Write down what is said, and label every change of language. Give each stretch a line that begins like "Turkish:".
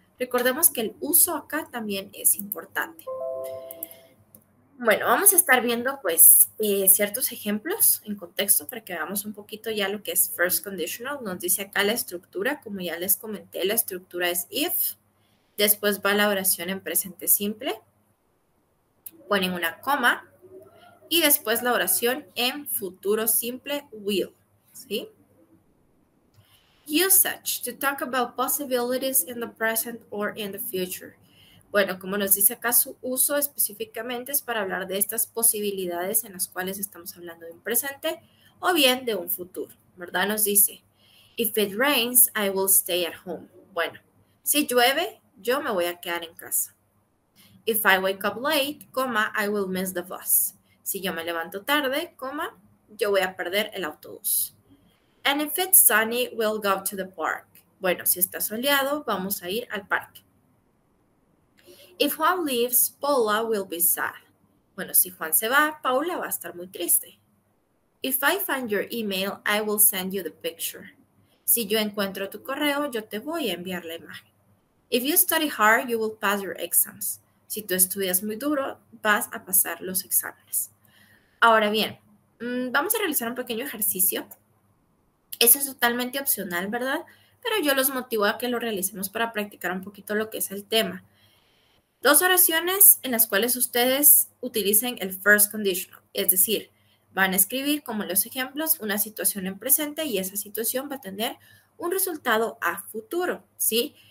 Spanish: Recordemos que el uso acá también es importante. Bueno, vamos a estar viendo pues ciertos ejemplos en contexto para que veamos un poquito ya lo que es first conditional. Nos dice acá la estructura, como ya les comenté, la estructura es if, después va la oración en presente simple, ponen una coma y después la oración en futuro simple will, ¿sí?
English: Usage, to talk about possibilities in the present or in the future.
Spanish: Bueno, como nos dice acá, su uso específicamente es para hablar de estas posibilidades en las cuales estamos hablando de un presente o bien de un futuro, ¿verdad? Nos dice,
English: if it rains, I will stay at home.
Spanish: Bueno, si llueve, yo me voy a quedar en casa.
English: If I wake up late, I will miss the bus.
Spanish: Si yo me levanto tarde, yo voy a perder el autobús.
English: And if it's sunny, we'll go to the park.
Spanish: Bueno, si está soleado, vamos a ir al parque.
English: If Juan leaves, Paula will be sad.
Spanish: Bueno, si Juan se va, Paula va a estar muy triste.
English: If I find your email, I will send you the picture.
Spanish: Si yo encuentro tu correo, yo te voy a enviar la imagen.
English: If you study hard, you will pass your exams.
Spanish: Si tú estudias muy duro, vas a pasar los exámenes. Ahora bien, vamos a realizar un pequeño ejercicio. Eso es totalmente opcional, ¿verdad? Pero yo los motivo a que lo realicemos para practicar un poquito lo que es el tema. Dos oraciones en las cuales ustedes utilicen el first conditional, es decir, van a escribir como los ejemplos una situación en presente y esa situación va a tener un resultado a futuro, ¿sí?